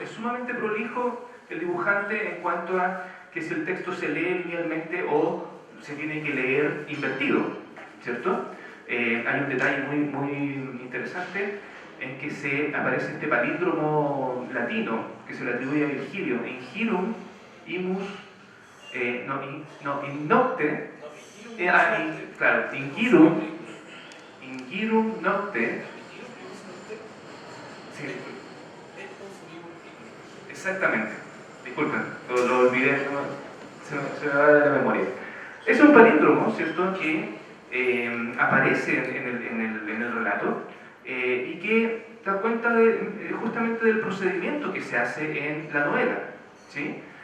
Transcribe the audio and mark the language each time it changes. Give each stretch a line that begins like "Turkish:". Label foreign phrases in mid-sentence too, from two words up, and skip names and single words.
Spanish: Es sumamente prolijo el dibujante en cuanto a que si el texto se lee linealmente o se tiene que leer invertido, ¿cierto? Hay un detalle muy interesante en que aparece este palíndromo latino que se le atribuye a Virgilio:
Latin: in hirum imus, in nocte, claro, in hirum nocte,
Spanish: sí, exactamente, disculpen, lo olvidé, se me va de la memoria. Es un palíndromo, ¿cierto?, que aparece en el relato y que da cuenta justamente del procedimiento que se hace en la novela, ¿sí?